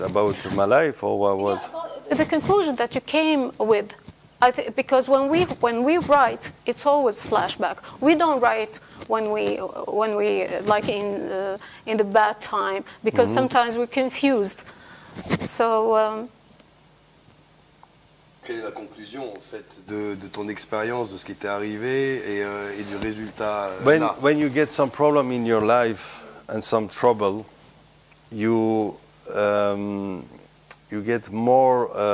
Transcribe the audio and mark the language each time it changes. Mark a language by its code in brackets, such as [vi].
[en] About my life or what? The conclusion that you came with, because when we write, it's always flashback. We don't write when we like in the bad time, because sometimes we're confused. So. [fr] Quelle est la conclusion en fait de ton expérience, de ce qui t'est arrivé et du résultat là? [en] When you get some problem in your life and some trouble, you get more.